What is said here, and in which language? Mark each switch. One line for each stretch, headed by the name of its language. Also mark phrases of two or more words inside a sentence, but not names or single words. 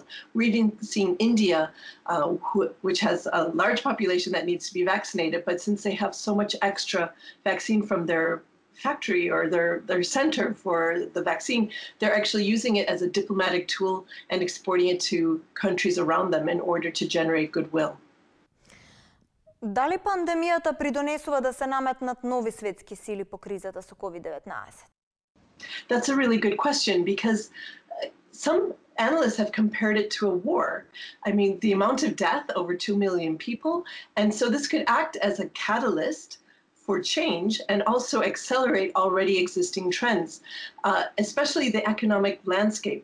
English: We're even seeing India, which has a large population that needs to be vaccinated, but since they have so much extra vaccine from their factory or their center for the vaccine, they're actually using it as a diplomatic tool and exporting it to countries around them in order to generate goodwill.
Macedonian: Дали пандемијата придонесува да се наметнат нови светски сили по кризата со COVID-19?
English: That's a really good question, because some analysts have compared it to a war. I mean, the amount of death, over 2 million people, and so this could act as a catalyst for change and also accelerate already existing trends, especially the economic landscape.